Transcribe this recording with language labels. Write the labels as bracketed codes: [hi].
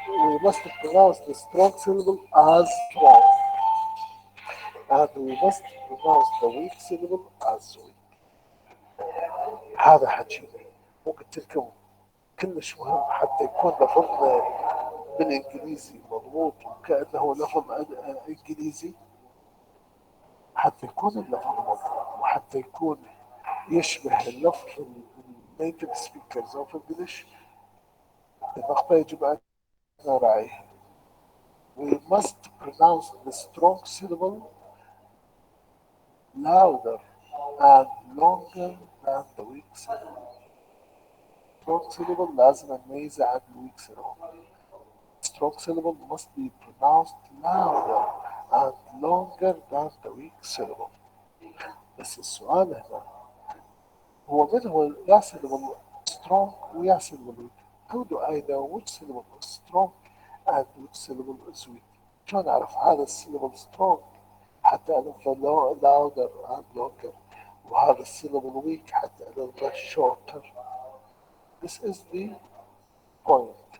[en] We must pronounce the strong syllable as strong, and we must pronounce the weak syllable as weak. [ar] هذا حكي ممكن لكم كلش مهم حتى يكون لفظنا بالانجليزي مضبوط وكانه لفظ انجليزي، حتى يكون اللفظ مضبوط وحتى يكون يشبه اللفظ [en] النيتف speakers of English. [ar] النقطة يجب أن نراعيها. [en] We must pronounce the strong syllable louder and longer than the weak syllable. Strong syllable [ar] لازم نميزه عن [en] weak syllable. Strong syllable must be pronounced louder and longer than the weak syllable. [ar] بس السؤال هنا هو من هو يا syllable strong ويا syllable weak. [en] How do I know which syllable is strong and which syllable is weak؟ [ar] شلون أعرف هذا [en] الsyllable strong [ar] حتى ألفظه [en] louder and longer، [ar] وهذا [en] الsyllable weak حتى ألفظه shorter. This is the point.